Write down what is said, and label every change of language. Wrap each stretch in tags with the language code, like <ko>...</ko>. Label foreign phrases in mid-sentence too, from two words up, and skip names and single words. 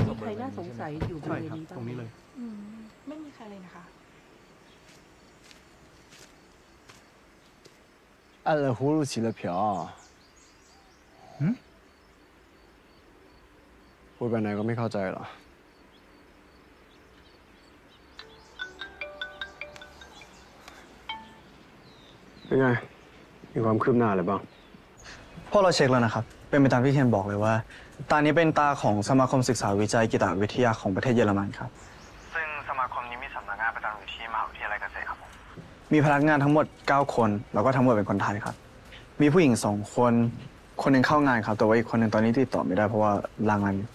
<th>น่าสงสัยอยู่บริเวณนี้บ้าง ตรงนี้เลย ไม่มีใครเลยนะคะ</th> <zh>按了葫芦起了瓢。</zh> <th>พูดไปไหนก็ไม่เข้าใจหรอเป็นไงมีความคืบหน้าอะไรบ้าง พวกเราเช็คแล้วนะครับเป็นไปตามที่เทียนบอกเลยว่าตานี้เป็นตาของสมาคมศึกษาวิจัยกีตวิทยาของประเทศเยอรมันครับซึ่งสมาคมนี้มีสำนักงานประจำอยู่ที่มหาวิทยาลัยเกษตรครับมีพนักงานทั้งหมด9คนแล้วก็ทั้งหมดเป็นคนไทยครับมีผู้หญิง2คนคนหนึ่งเข้างานครับแต่ว่าอีกคนหนึ่งตอนนี้ติดต่อไม่ได้เพราะว่าลางานอยู่</th>